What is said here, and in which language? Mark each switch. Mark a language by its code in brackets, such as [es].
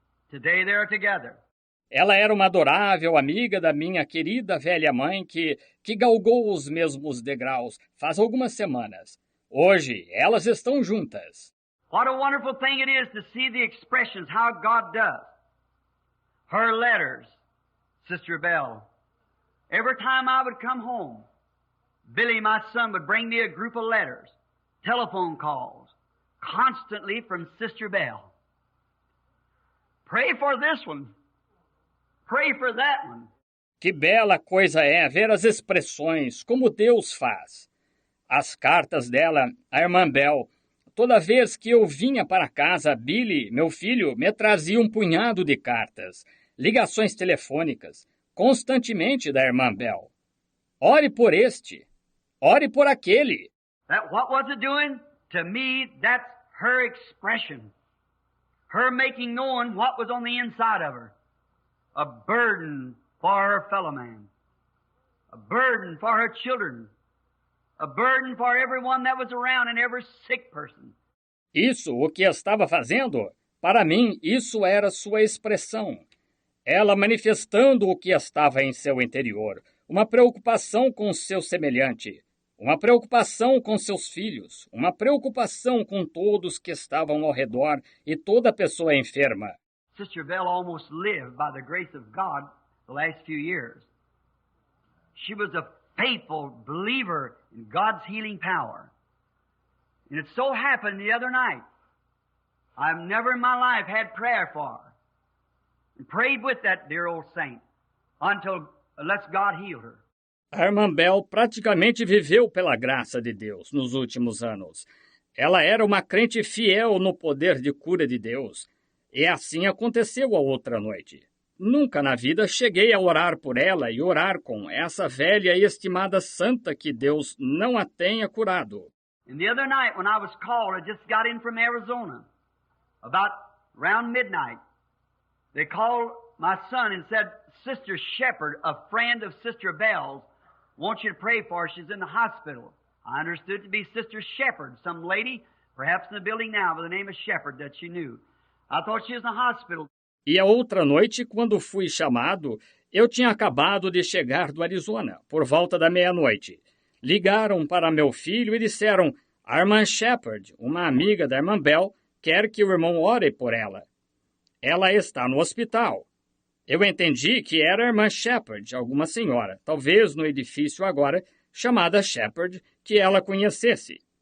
[en] Today they're together. [pt] Ela era uma adorável amiga da minha querida velha mãe que galgou os mesmos degraus faz algumas semanas. Hoje, elas estão juntas. [en] What a wonderful thing it is to see the expressions, how God does. Her letters, Sister Bell. Every time I would come home, Billy, my son, would bring me a group of letters, telephone calls, constantly from Sister Bell. Pray for this one. Pray for that one. [pt] Que bela coisa é ver as expressões, como Deus faz. As cartas dela, a irmã Bell. Toda vez que eu vinha para casa, Billy, meu filho, me trazia um punhado de cartas, ligações telefônicas, constantemente da irmã Bell. Ore por este, ore por aquele. [en] What was it doing? To me, that's her expression. Her making known what was on the inside of her. A burden for her fellow man. A burden for her children. A burden for everyone that was around and every sick person. [pt] Isso, o que estava fazendo? Para mim, isso era sua expressão. Ela manifestando o que estava em seu interior. Uma preocupação com seu semelhante. Uma preocupação com seus filhos. Uma preocupação com todos que estavam ao redor e toda pessoa enferma. [en] Sister Bell almost lived by the grace of God the last few years. She was a faithful believer in God's healing power. And it so happened the other night, I've never in my life had prayer for her. And prayed with that dear old saint unless God healed her. [pt] A irmã Bell praticamente viveu pela graça de Deus nos últimos anos. Ela era uma crente fiel no poder de cura de Deus. E assim aconteceu a outra noite. Nunca na vida cheguei a orar por ela e orar com essa velha e estimada santa que Deus não a tenha curado. [en] And the other night when I was called, I just got in from Arizona, about around midnight. They called my son and said, Sister Shepherd, a friend of Sister Bell's, wants you to pray for her. She's in the hospital. I understood it to be Sister Shepherd, some lady, perhaps in the building now, by the name of Shepherd that she knew. I thought she was in the hospital. [pt] E a outra noite, quando fui chamado, eu tinha acabado de chegar do Arizona, por volta da meia-noite. Ligaram para meu filho e disseram, a irmã Shepherd, uma amiga da irmã Bell, quer que o irmão ore por ela. Ela está no hospital. Eu entendi que era a irmã Shepherd, alguma senhora, talvez no edifício agora, chamada Shepherd, que ela conhecesse.